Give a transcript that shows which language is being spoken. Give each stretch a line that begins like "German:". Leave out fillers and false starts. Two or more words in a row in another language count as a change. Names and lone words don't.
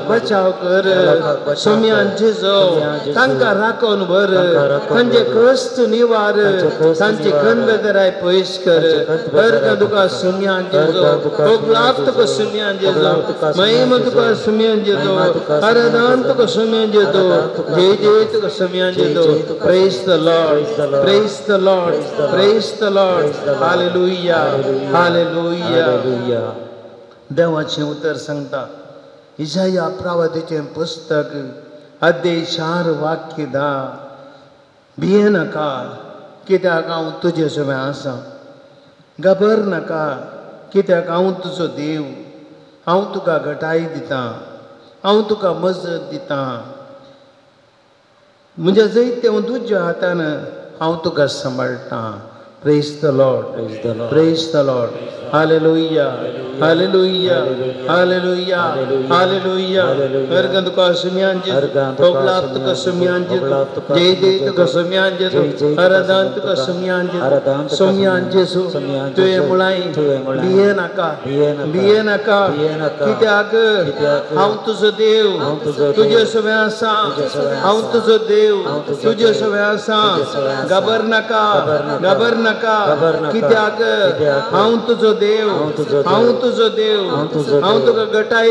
Konkani: बचाव कर सोम्यान जेजो तांकां राखून भर तांचे कश्ट निवार तांची कणबेदराय पयस कर अर्घ तुका सोम्यान जेजो ओगलाप तुका सोम्यान जेजो महिमा तुका सोम्यान जेजो आराधन तुका सोम्यान जेजो जय जय तुका सोम्यान जेजो
English: praise the lord praise the lord praise the lord
Konkani: प्रेज द लॉर्ड हालेलुया हालेलुया देवाचें उतर सांगता इसाया प्रवादीचें पुस्तक अध्याय 4 वाक्य 10 भिये नाका कित्याक हांव तुजे समें आसा घाबर नाका कित्याक हांव तुजो देव हांव तुका घटाय दितां हांव तुका मजत दितां म्हज्या जैत्य तुज्या हातान हांव तुका सांबाळटां
English: praise the lord praise the lord
Konkani: हालेलुया हालेलुया हालेलुया हालेलुया अर्घ तुका सोम्यान जेजो ओगलाप तुका सोम्यान जेजो जय जय तुका सोम्यान जेजो आराधन तुका सोम्यान जेजो सोम्यान जेजो तुवें मुळाय भिये नाका कित्याक हांव तुजो देव तुजे समें आसा हांव तुजो देव तुजे समें आसा घाबर नाका कित्याक हांव तुजो देव हांव तुजो देव हांव तुका घटाय